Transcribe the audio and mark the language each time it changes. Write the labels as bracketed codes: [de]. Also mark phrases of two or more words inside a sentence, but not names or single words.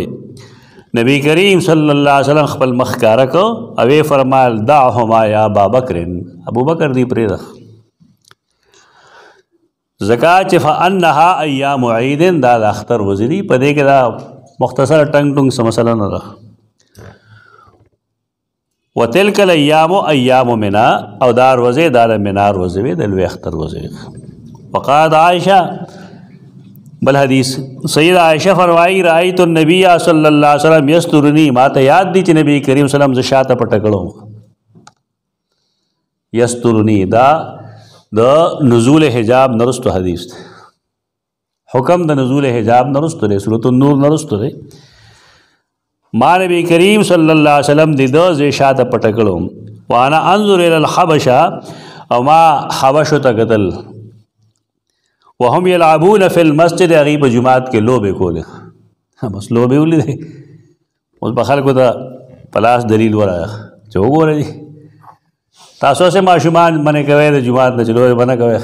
[ps] نبی کریم صلی الله علیه وسلم خپل مخ ښکاره کړ او یې فرمایل [ar] دعهما یا ابا بکر، [ps] ابو بکر دی پرېږده، ځکه چې [ar] فانها ایام عید [ps] دا د اختر ورځې دي. په دې کې دا مختصر ټنګ ټونګ څه مسله نه ده. [ar] وتلک الایام ایام منا، [ps] او دا ورځې دا د منا ورځې وې، د لوی اختر ورځې. [ar] وقالت عائشه، [ps] بل حدیث سید عائشہ فرمائی [ar] رأیت النبی صلی اللہ علیہ وسلم یسترنی، [ps] ما ته یاد دی چې نبی کریم صلی الله علیه وسلم ز شاته پټ کړو. یسترنی دا د نزول حجاب نرستو حدیث دی، حکم د نزول حجاب نرستو دی، سورۃ النور نرستو دی. ما نبی کریم صلی اللہ علیہ وسلم دی د ز شاته پټ کړو. [ar] وانا انظر الى الحبشہ، [ps] او ما حبشو ته کتل، [ar] وهم یلعبون فی المسجد، [ps] هغوی په جومات کې لوبې کولې. بس لوبې ولیدې، اوس به خلکو ته په لاس دلیل ورغی چې وګورئ تاسو هسې ماشومان منې کوئ د جومات نه چې لوبې به نه کوئ.